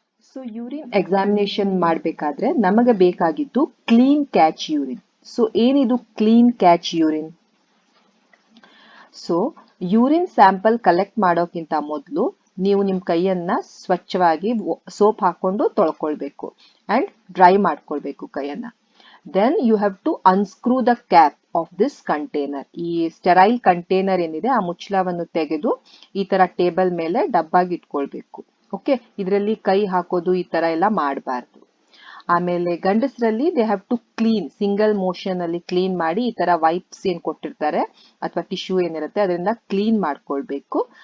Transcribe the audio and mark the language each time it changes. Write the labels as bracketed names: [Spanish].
[Kannada] So urine examination ಮಾಡಬೇಕಾದ್ರೆ ನಮಗೆ ಬೇಕಾಗಿದ್ದು ಕ್ಲೀನ್ ಕ್ಯಾಚ್ ಯೂರಿನ್. ಸೊ ಏನಿದು clean catch urine? So urine sample collect ಮಾಡೋಕ್ಕಿಂತ ಮೊದಲು ನೀವು ನಿಮ್ಮ ಕೈಯನ್ನ ಸ್ವಚ್ಛವಾಗಿ ಸೋಪ್ ಹಾಕೊಂಡು ತೊಳ್ಕೊಳ್ಬೇಕು ಆ್ಯಂಡ್ ಡ್ರೈ ಮಾಡ್ಕೊಳ್ಬೇಕು ಕೈಯನ್ನ. [English] Then you have to unscrew the cap of this container. [Kannada] ಈ ಸ್ಟೆರೈಲ್ ಕಂಟೈನರ್ ಏನಿದೆ ಆ ಮುಚ್ಚಳವನ್ನು ತೆಗೆದು ಈ ತರ ಟೇಬಲ್ ಮೇಲೆ ಡಬ್ಬಾಗಿ ಇಟ್ಕೊಳ್ಬೇಕು. ಓಕೆ, ಇದರಲ್ಲಿ ಕೈ ಹಾಕೋದು ಈ ತರ ಎಲ್ಲ ಮಾಡಬಾರ್ದು. ಆಮೇಲೆ ಗಂಡಸರಲ್ಲಿ [English] they have to clean, [Kannada] single motion ಅಲ್ಲಿ ಕ್ಲೀನ್ ಮಾಡಿ ಈ ತರ ವೈಪ್ಸ್ ಏನ್ ಕೊಟ್ಟಿರ್ತಾರೆ ಅಥವಾ ಟಿಶ್ಯೂ ಏನಿರುತ್ತೆ ಅದರಿಂದ ಕ್ಲೀನ್ ಮಾಡ್ಕೊಳ್ಬೇಕು.